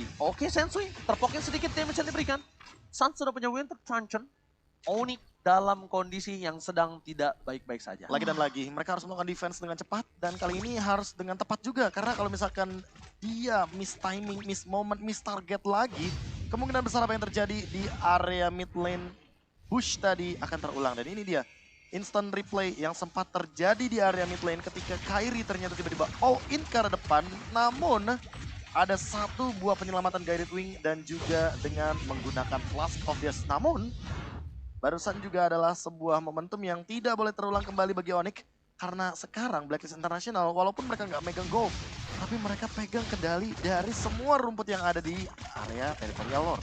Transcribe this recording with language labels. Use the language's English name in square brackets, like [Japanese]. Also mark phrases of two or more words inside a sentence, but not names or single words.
[Indonesian] Oke Sensui, terpokin sedikit damage yang diberikan. Sans sudah punya Winter Truncheon. Onyx dalam kondisi yang sedang tidak baik-baik saja. Lagi dan lagi, mereka harus melakukan defense dengan cepat. Dan kali ini harus dengan tepat juga. Karena kalau misalkan dia [English] miss timing, miss moment, miss target [Indonesian] lagi. Kemungkinan besar apa yang terjadi di area [English] mid lane [Indonesian] Bush tadi akan terulang. Dan ini dia, [English] instant replay [Indonesian] yang sempat terjadi di area [English] mid lane [Indonesian] ketika Kairi ternyata tiba-tiba [English] all in [Indonesian] ke arah depan. Namun ada satu buah penyelamatan Guided Wing dan juga dengan menggunakan Flask of the Oasis. Namun barusan juga adalah sebuah momentum yang tidak boleh terulang kembali bagi Onyx. Karena sekarang Blacklist International walaupun mereka nggak megang gold, tapi mereka pegang kendali dari semua rumput yang ada di area Territorial Lord.